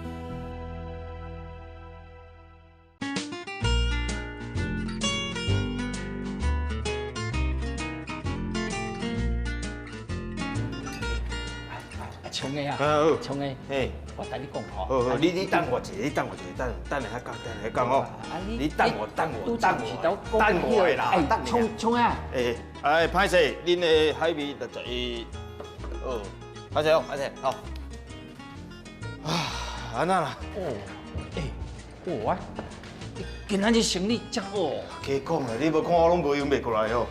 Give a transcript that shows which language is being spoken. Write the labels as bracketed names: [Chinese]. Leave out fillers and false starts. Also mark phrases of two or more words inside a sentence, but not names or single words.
[Min Nan Chinese] 冲的啊！冲的，嘿，我等你讲吼。好，你等我一下，等下讲哦。你等我啦。冲啊！歹势，恁的海味61，歹势，好。安那啦？我今仔日生理真好。加讲啦，你无看我拢无用袂过来哦。